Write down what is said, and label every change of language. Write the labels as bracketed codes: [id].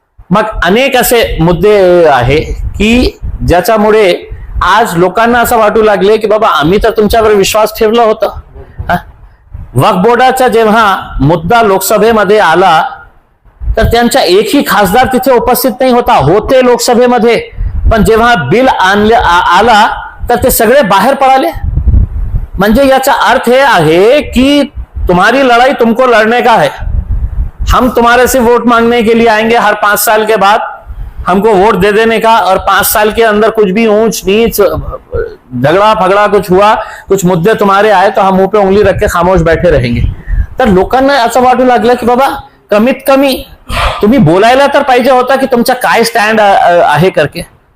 [mr] मग अनेक असे मुद्दे आहे की ज्याच्यामुळे आज लोकांना असं वाटू लागले की बाबा आम्ही तर तुमच्यावर विश्वास ठेवला होता. वक्फ बोर्डाचा जेव्हा मुद्दा लोकसभेमध्ये आला तर त्यांचा एकही खासदार तिथे उपस्थित नाही होते लोकसभेमध्ये, पण जेव्हा बिल आला तर ते सगळे बाहेर पडाले. [hi] म्हणजे याचा अर्थ हे आहे की तुम्हारी लड़ाई तुमको लड़ने का है, हम तुम्हारे से वोट मांगने के लिए आएंगे हर 5 साल के बाद, हमको वोट दे देने का, और 5 साल के अंदर कुछ भी ऊंच नीच झगड़ा फगड़ा कुछ हुआ, कुछ मुद्दे तुम्हारे आए तो हम मुंह पे उंगली रख के खामोश बैठे रहेंगे. [mr] तर लोकांना असं वाटू लागलं की बाबा कमीत कमी तुम्ही बोलायला तर पाहिजे होता की तुमचा काय स्टँड आहे करके.